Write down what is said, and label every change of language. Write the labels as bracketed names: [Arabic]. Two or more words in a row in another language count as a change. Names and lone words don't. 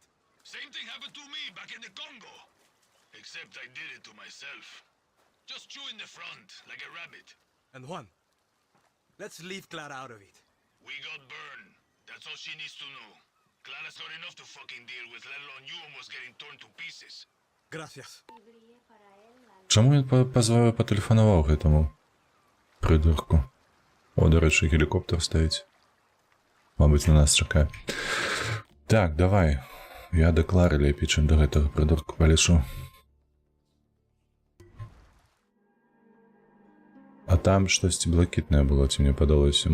[English] Same thing happened to me back in the Congo. Except I did it to myself. Just chew in the front, like a rabbit. And Juan, let's leave Clara out of it. We got burned. That's all she needs to know. Clara's got enough to fucking deal with, let alone you almost getting torn to pieces. [Spanish] Gracias. [Ukrainian] Чому він потелефонував гэтому придурку? О, до речі, гелікоптер стоїть. Мабуть, на нас чекає. Так, давай. Я до Клари лепей, чим до гэтага придурку полечу. А там штось блакитне було, ці мені подалося.